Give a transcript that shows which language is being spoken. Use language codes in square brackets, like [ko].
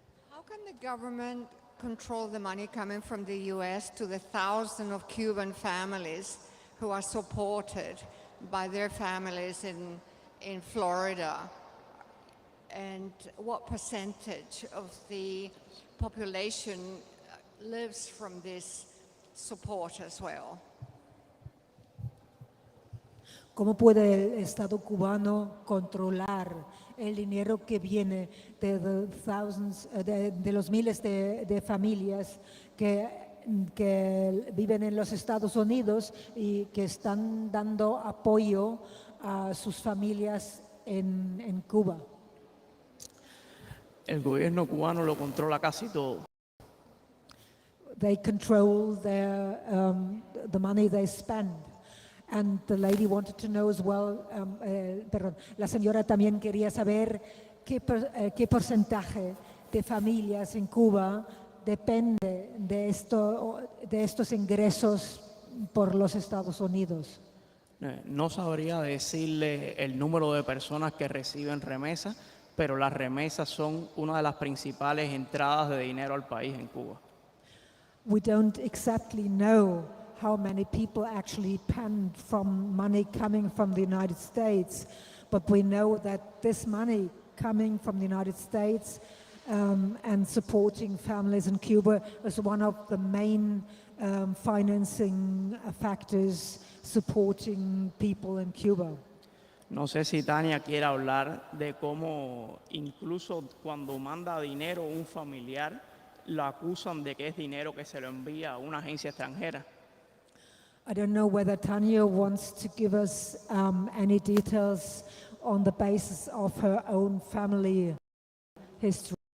[en] How can the government control the money coming from the US to the thousands of Cuban families who are supported by their families in Florida? And what percentage of the population lives from this support as well? [es] ¿Cómo puede el Estado cubano controlar el dinero que viene de los miles de familias que viven en los Estados Unidos y que están dando apoyo a sus familias en Cuba? El gobierno cubano lo controla casi todo. [en] They control the money they spend. And the lady wanted to know as well, [es] la señora también quería saber qué porcentaje de familias en Cuba depende de estos ingresos por los Estados Unidos. No sabría decirle el número de personas que reciben remesas, pero las remesas son una de las principales entradas de dinero al país en Cuba. [en] We don't exactly know how many people actually depend from money coming from the United States, but we know that this money coming from the United States and supporting families in Cuba is one of the main financing factors supporting people in Cuba. [es] No sé si Tania quiere hablar de cómo incluso cuando manda dinero un familiar, lo acusan de que es dinero que se lo envía a una agencia extranjera. [en] I don't know whether Tanya wants to give us any details on the basis of her own family history.